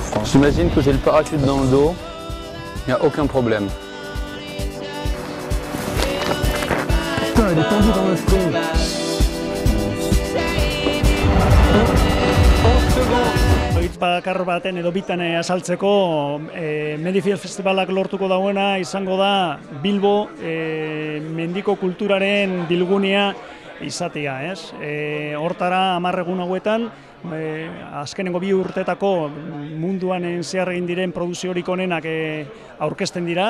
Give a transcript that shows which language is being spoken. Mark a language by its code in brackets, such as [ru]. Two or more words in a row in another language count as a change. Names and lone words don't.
[fr] J'imagine que j'ai le parachute dans le dos, il n'y a aucun problème. Putain, elle est tendue dans le front. 11 secondes. [eu] Hitz bakar baten edo bitan azaltzeko, Medifiel Festivalak lortuko dauena izango da Bilbo mendiko kulturaren bilgunea izatea, ez? Hortara 10 egun hauetan, azkenengo 2 urtetako munduan zehar egin diren produziorik onenak aurkezten dira.